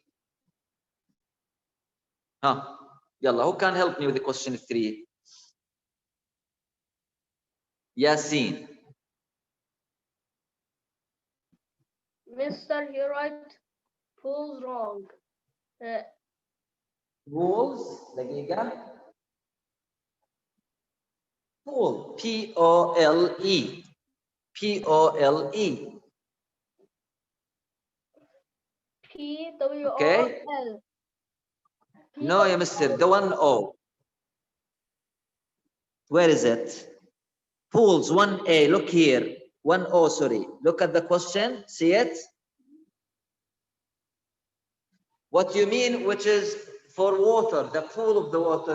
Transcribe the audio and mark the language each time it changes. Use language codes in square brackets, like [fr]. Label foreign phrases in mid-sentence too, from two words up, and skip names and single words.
[en] Yalla, who can help me with the question 3? Yasin. Mister, you write pools wrong. Pools, دقيقة. Pool, P-O-L-E. P-O-L-E. P-W-O-L. Okay. No, yeah, mister, the 1 O. Where is it? Pools, 1A, look here. 1 O, sorry. Look at the question, see it? What you mean, which is for water, the pool of the water?